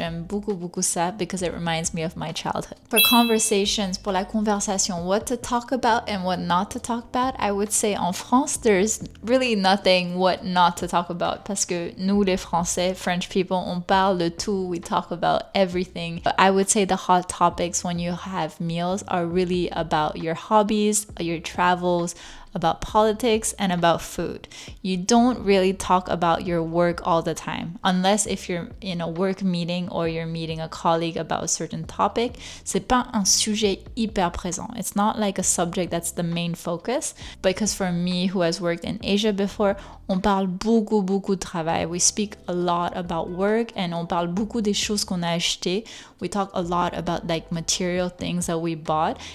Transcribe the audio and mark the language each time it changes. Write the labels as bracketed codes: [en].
[fr] J'aime beaucoup, beaucoup ça [en] because it reminds me of my childhood. For conversations, [fr] pour la conversation, [en] what to talk about and what not to talk about, I would say en France, there's really nothing what not to talk about [fr] parce que nous, les Français, [en] French people, [fr] on parle de tout. [en] We talk about everything. But I would say the hot topics when you have meals are really about your hobbies, your travels, about politics, and about food. You don't really talk about your work all the time, unless if you're in a work meeting or you're meeting a colleague about a certain topic. [fr] C'est pas un sujet hyper présent. [en] It's not like a subject that's the main focus, because for me, who has worked in Asia before, [fr] on parle beaucoup, beaucoup de travail. [en] We speak a lot about work and [fr] on parle beaucoup des choses qu'on a achetées. [en] We talk a lot about like material things that we bought.